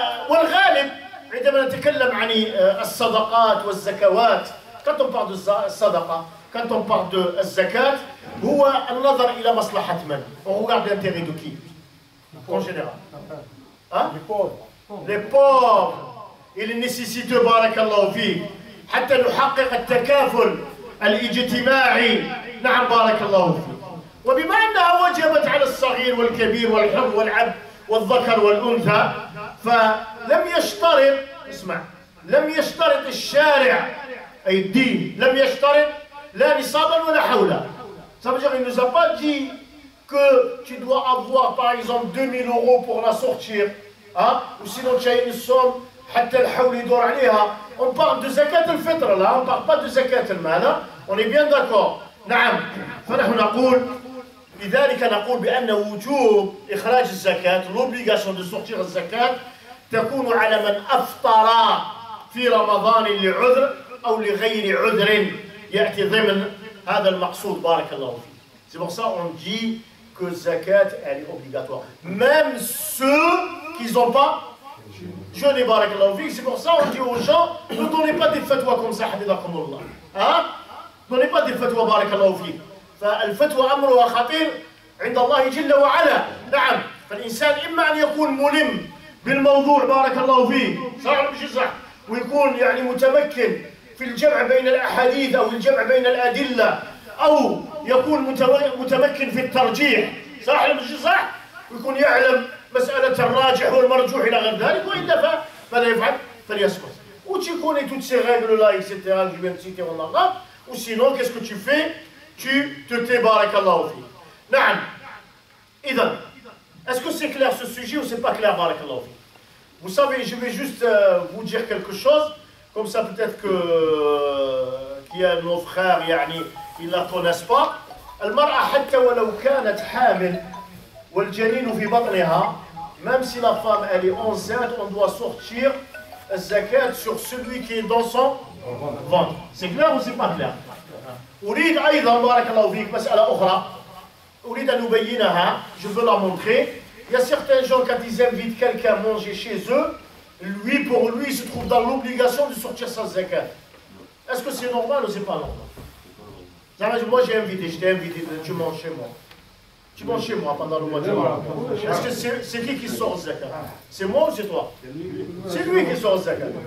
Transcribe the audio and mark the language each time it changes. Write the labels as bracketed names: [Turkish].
[Arabic] والغالب عندما نتكلم عن الصدقات والزكوات, [French] quand on parle de sadaqa, quand on parle de zakat, [Arabic] هو النظر إلى مصلحة من. [French] On regarde l'intérêt de qui? En général. Hein? Les pauvres. Les pauvres et les nécessiteux [Arabic] بارك الله فيك حتى نحقق التكافل الاجتماعي. نعم بارك الله فيك. وبما أنها وجبت على الصغير والكبير والحر والعبد والذكر والأنثى فلم يشترط اسمع لم يشترط الشارع أي الدين لم يشترط لا نصابا ولا حولا. [French] Ça veut dire qu'il ne nous a pas dit que tu dois avoir par exemple 2000 € pour la sortir hein? Ou sinon tu as une somme [Arabic] حتى الحول يدور عليها. [French] On parle de zakat al-fitr là, on ne parle pas de zakat al-mal. On est bien d'accord. نعم. [Arabic] فنحن نقول لذلك نقول بأن وجوب إخراج الزكاة [French] l'obligation de sortir [Arabic] الزكاة تكون على من أفطر في رمضان لعذر أو لغير عذر يأتي ضمن هذا المقصود بارك الله فيك. [French] C'est pour ça on dit que zakat elle est obligatoire. Même ceux qui n'ont pas jeûné [Arabic] بارك الله فيك. [French] C'est pour ça on dit aux gens ne donnez pas des fatwas comme ça [Arabic] حفظكم الله. [French] Hein? Donnez pas des fatwas [Arabic] بارك الله فيك. فالفتوى أمرها خطير عند الله جل وعلا. نعم. فالإنسان إما أن يكون ملم بالموضوع بارك الله فيه صح مش صح ويكون يعني متمكن في الجمع بين الأحاديث أو الجمع بين الأدلة أو يكون متمكن في الترجيح صح مش صح ويكون يعلم مسألة الراجح والمرجوح إلى غير ذلك وإلا فماذا يفعل؟ فليسكت. [French] Ou tu connais toutes ces règles-là, etc. que je viens de citer en arabe, ou sinon qu'est-ce que tu fais? Tu te tais [Arabic] barakallahu fi. Naam. Idan. [French] Est-ce que c'est clair ce sujet ou c'est pas clair barakallahu fi? Vous savez, je vais juste vous dire quelque chose, comme ça peut-être qu'il y a nos frères, يعني, ils ne la connaissent pas. [Arabic] المرأة حتى ولو كانت حامل والجنين في بطنها, [French] même si la femme elle est enceinte, on doit sortir الزكاة sur celui qui est dans son ventre. C'est clair ou c'est pas clair? [Arabic] أريد أيضا بارك الله فيك مسألة أخرى أريد أن أبينها, [French] je veux la montrer. Il y a certains gens quand ils invitent quelqu'un à manger chez eux, pour lui, il se trouve dans l'obligation de sortir sa zakat. Est-ce que c'est normal ou c'est pas normal? Moi j'ai invité, je t'ai invité, tu manges chez moi. Tu manges chez moi pendant le mois de Ramadan. Est-ce que c'est qui sort zakat? C'est moi ou c'est toi? C'est lui qui sort zakat.